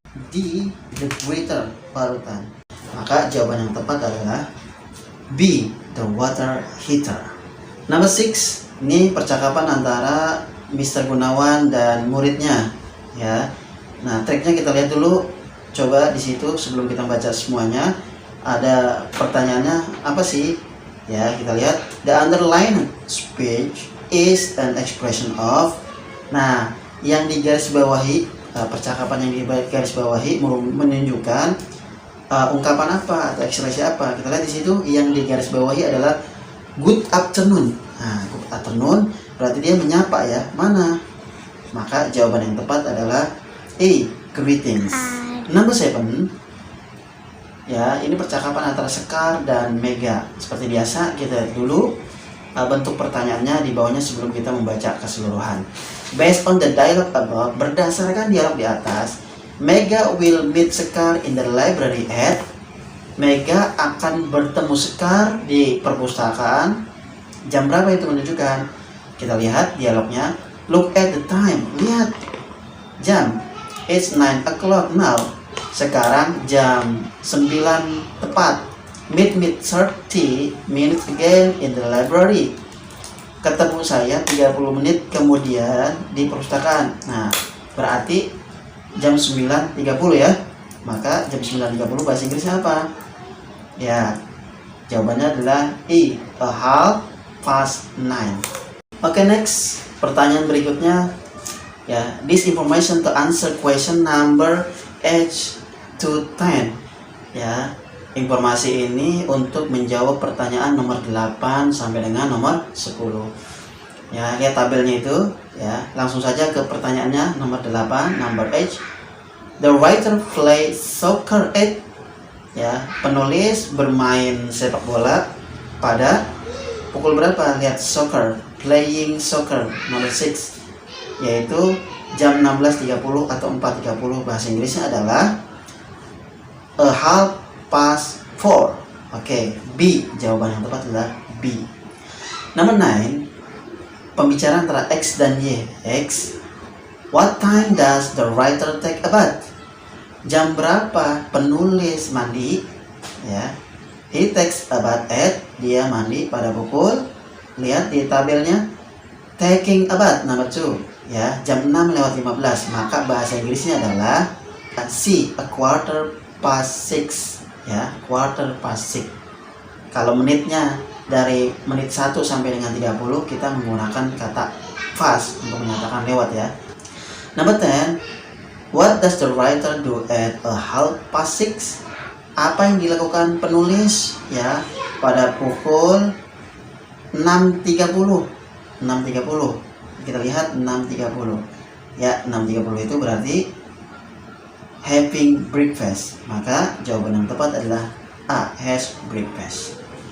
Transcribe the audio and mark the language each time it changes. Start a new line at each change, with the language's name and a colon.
Indonesian: D, the grater, parutan. Maka jawaban yang tepat adalah B, the water heater.
English: Number 6,
Indonesian: ini percakapan antara Mr. Gunawan dan muridnya ya. Nah, triknya kita lihat dulu. Coba di situ sebelum kita baca semuanya, ada pertanyaannya apa sih? Ya, kita lihat.
English: The underlined speech is an expression of.
Indonesian: Nah, yang digarisbawahi, percakapan yang digarisbawahi menunjukkan ungkapan apa atau ekspresi apa. Kita lihat di situ yang digarisbawahi adalah good afternoon. Nah, good afternoon berarti dia menyapa ya. Mana? Maka jawaban yang tepat adalah A, greetings.
English: Number 7.
Indonesian: Ya, ini percakapan antara Sekar dan Mega. Seperti biasa, kita lihat dulu bentuk pertanyaannya di bawahnya sebelum kita membaca keseluruhan.
English: Based on the dialogue above,
Indonesian: berdasarkan dialog di atas,
English: Mega will meet Sekar in the library at.
Indonesian: Mega akan bertemu Sekar di perpustakaan. Jam berapa itu menunjukkan? Kita lihat dialognya.
English: Look at the time.
Indonesian: Lihat jam.
English: It's 9 o'clock now.
Indonesian: Sekarang jam 9 tepat.
English: Meet 30 minutes again in the library.
Indonesian: Ketemu saya 30 menit kemudian di perpustakaan. Nah, berarti jam 9.30 ya. Maka jam 9.30 bahasa Inggrisnya apa? Ya, jawabannya adalah E, a half past 9. Oke, next. Pertanyaan berikutnya.
English: Ya, this information to answer question number 8 to 10.
Indonesian: Ya, informasi ini untuk menjawab pertanyaan nomor 8 sampai dengan nomor 10. Ya, lihat tabelnya itu ya. Langsung saja ke pertanyaannya nomor 8,
English: number 8. The writer play soccer at,
Indonesian: ya, penulis bermain sepak bola pada pukul berapa? Lihat soccer, playing soccer nomor 6, yaitu jam 16.30 atau 4.30. Bahasa Inggrisnya adalah a half past 4. Oke, B. Jawaban yang tepat adalah B. Nomor 9. Pembicaraan antara X dan Y. X.
English: What time does the writer take a bath?
Indonesian: Jam berapa penulis mandi? Ya.
English: He takes a bath at.
Indonesian: Dia mandi pada pukul. Lihat di tabelnya.
English: Taking a bath number 2.
Indonesian: Ya, jam 6:15. Maka bahasa Inggrisnya adalah C, a quarter past 6. Ya,
English: quarter past 6.
Indonesian: Kalau menitnya dari menit 1 sampai dengan 30, kita menggunakan kata fast untuk menyatakan lewat ya.
English: Number 10. What does the writer do at a half past 6?
Indonesian: Apa yang dilakukan penulis ya pada pukul 6.30? 6.30. Kita lihat 6.30. Ya, 6.30 itu berarti having breakfast. Maka jawaban yang tepat adalah A, has breakfast.